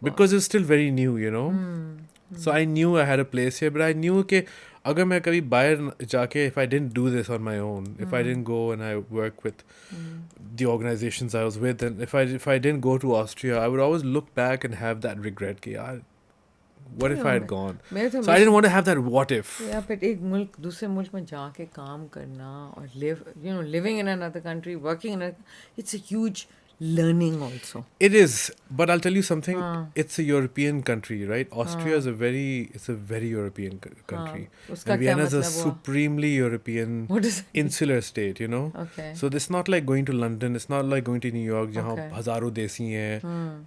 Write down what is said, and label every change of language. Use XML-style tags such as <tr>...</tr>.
<en>because it's still very new, you know. So I knew I had a place here, but I knew</en> <ur>کہ اگر میں کبھی باہر جا کے</ur> <en>if I didn't do this on my own, if I didn't go and I work with the organizations I was with, and if I didn't go to Austria, I would always look back and have that regret</en> <ur>کہ یار</ur> <en>what if I had gone. So I didn't want to have that what if.</en> <ur>یا پھر ایک ملک دوسرے ملک میں جا کے کام کرنا اور</ur> <en>living in another country, working in it's a huge learning also. It is, but I'll tell you something. It's a European country, right? Austria is it's a very European country. And Vienna is a supremely European insular state, you know. Okay. So it's not like going to London. It's not like going to New York,</en> <ur>jahan hazaro desi hain.</ur>